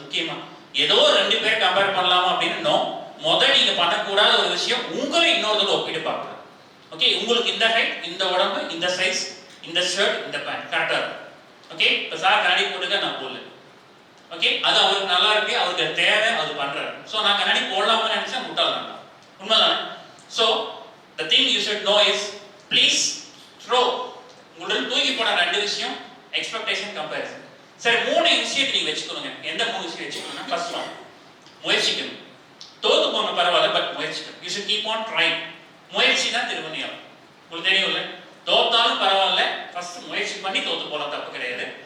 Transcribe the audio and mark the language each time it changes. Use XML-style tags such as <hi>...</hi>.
<ta>முக்கியமா ஏதோ 2 பேர் கம்பேர் பண்ணலாமா அப்படின்னு நோ. முதல் நீங்க பண்ணக்கூடாத ஒரு விஷயம் உங்களை இன்னொருத்தோட ஒப்பிட்டு பார்க்கலாம். ஓகே, உங்களுக்கு இந்த ஹைட், இந்த உடம்பு, இந்த சைஸ், இந்த ஷர்ட், இந்த பேண்ட் கரெக்டா இருக்கும். ஓகே, இப்போ சார் கண்ணாடி போட்டுக்க நான் போடல. ஓகே, அது அவருக்கு நல்லா இருக்கு, அவருக்கு தேவை, அது பண்றாரு. ஸோ நான் கண்ணாடி போடலாம்னு நினைச்சா முட்டாள் வேண்டாம். உண்மைதானே?</ta> <en>So the thing you should know is please throw.</en> <ta>உங்களுடன் தூக்கி போன 2 விஷயம் எக்ஸ்பெக்டேஷன், கம்பேரிசன். சரி, 3 விஷயத்தை நீங்க வச்சுக்கணுங்க. எந்த 3 விஷயம் வச்சுக்கணும்னா, ஃபர்ஸ்ட் ஒன் முயற்சிக்கணும். தோத்து போன பரவாயில்ல, but முயற்சிக்கணும்.</ta> <en>You should keep on trying.</en> <ta>முயற்சி தான் திருமணியம். உங்களுக்கு தெரியும்ல, தோத்தாலும் பரவாயில்ல, ஃபர்ஸ்ட் முயற்சி பண்ணி தோத்து போன தப்பு கிடையாது.</ta>